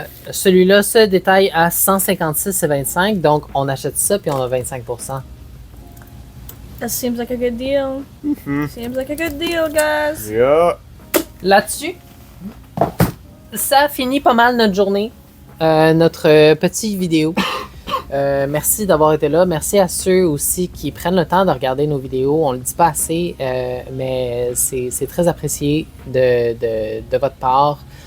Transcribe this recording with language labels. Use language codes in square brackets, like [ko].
[fr] Celui-là se détaille à 156,25. Donc, on achète ça puis on a 25%. [en] That seems like a good deal. Seems like a good deal, guys. Yeah. [fr] Là-dessus, ça finit pas mal notre journée. Notre petite vidéo. Merci d'avoir été là. Merci à ceux aussi qui prennent le temps de regarder nos vidéos. On le dit pas assez, mais c'est très apprécié de votre part.